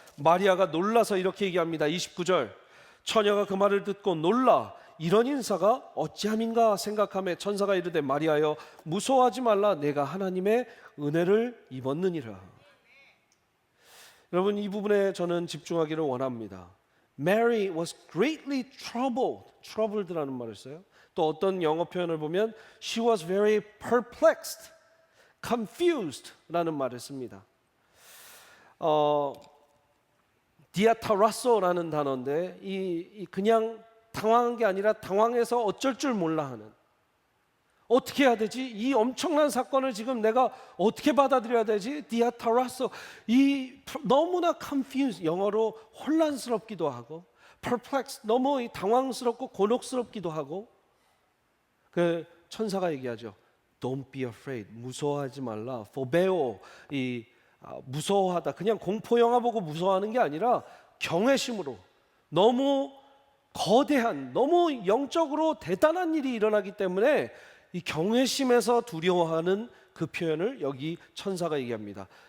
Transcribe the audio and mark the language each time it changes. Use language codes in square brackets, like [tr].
[ko] 마리아가 놀라서 이렇게 얘기합니다. 29절, 처녀가 그 말을 듣고 놀라 이런 인사가 어찌함인가 생각하며 천사가 이르되 마리아여 무서워하지 말라, 내가 하나님의 은혜를 입었느니라. 여러분, 이 부분에 저는 집중하기를 원합니다. [en] Mary was greatly troubled. [ko] troubled라는 말을 써요. 또 어떤 영어 표현을 보면 [en] she was very perplexed, confused [ko] 라는 말을 씁니다. 디아타라소라는 단어인데 이 그냥 당황한 게 아니라 당황해서 어쩔 줄 몰라 하는, 어떻게 해야 되지? 이 엄청난 사건을 지금 내가 어떻게 받아들여야 되지? 디아타라소, 이 너무나 confused, 영어로 혼란스럽기도 하고 perplexed, 너무 당황스럽고 곤혹스럽기도 하고. 그 천사가 얘기하죠. [en] Don't be afraid, [ko] 무서워하지 말라. phobeo, 무서워하다, 그냥 공포 영화 보고 무서워하는 게 아니라 경외심으로, 너무 거대한, 너무 영적으로 대단한 일이 일어나기 때문에 이 경외심에서 두려워하는 그 표현을 여기 천사가 얘기합니다.